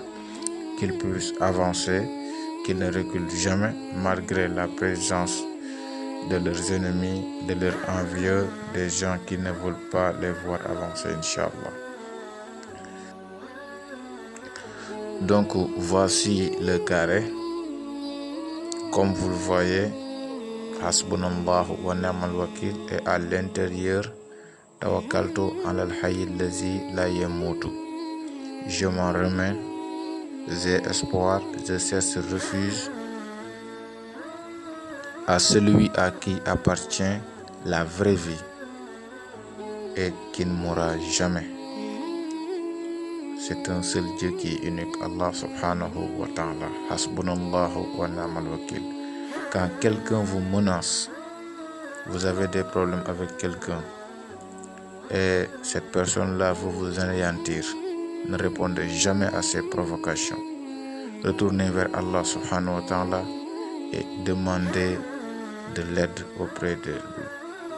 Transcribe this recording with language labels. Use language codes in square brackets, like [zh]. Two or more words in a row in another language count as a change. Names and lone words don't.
[fr] Qu'ils puissent avancer, qu'ils ne reculent jamais, malgré la présence de leurs ennemis, de leurs envieux, des gens qui ne veulent pas les voir avancer, Inch'Allah. Donc voici le carré. Comme vous le voyez, [ar] حسبنا الله ونعم الوكيل, [fr] et à l'intérieur, [ar] توكلت على الحي الذي لا يموت. [fr] Je m'en remets, j'ai espoir, je cesse, refuse à celui à qui appartient la vraie vie et qui ne mourra jamais. C'est un seul Dieu qui est unique, [ar] الله سبحانه وتعالى. حسبنا الله ونعم الوكيل. [fr] Quand quelqu'un vous menace, vous avez des problèmes avec quelqu'un et cette personne-là veut vous anéantir, ne répondez jamais à ces provocations. Retournez vers Allah [ar] سبحانه وتعالى [fr] et demandez de l'aide auprès de lui.